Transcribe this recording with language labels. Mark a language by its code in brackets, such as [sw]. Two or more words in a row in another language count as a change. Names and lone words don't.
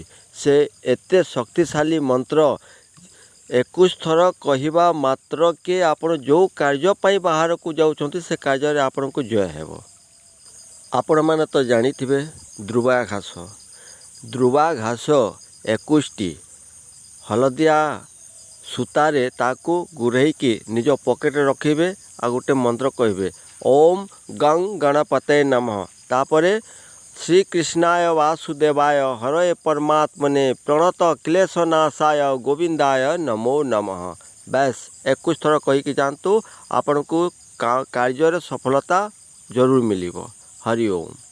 [or] ସେ ଏତେ ଶକ୍ତିଶାଳୀ ମନ୍ତ୍ର 21 ଥର କହିବା ମାତ୍ର କେ ଆପଣ ଯୋ କାର୍ଯ୍ୟ ପାଇଁ ବାହାର କୁ ଯାଉଛନ୍ତି ସେ କାର୍ଯ୍ୟ ରେ ଆପଣ କୁ ଜୟ ହେବ। ଆପଣ ମାନେ ତ ଜାଣି ଥିବେ ଧ୍ରୁବା ଘାସ 21 ଟି ହଳଦିଆ ସୂତାରେ ତାକୁ ଗୁଡ଼ାଇ କି ନିଜ ପକେଟ ରଖିବେ ଆ ଗୋଟେ ମନ୍ତ୍ର କହିବେ [sa] ओम गं गणपते नमः। तापरे श्री कृष्णाय वासुदेवाय हरये परमात्मने प्रणत क्लेशनाशाय गोविंदाय नमो नमः। [or] ବସ 21 ଥର କହିକି ଜାଣନ୍ତୁ ଆପଣ କୁ କାର୍ଯ୍ୟ ସଫଳତା ଜରୁର ମିଳିବ। [sa] हरि ओम।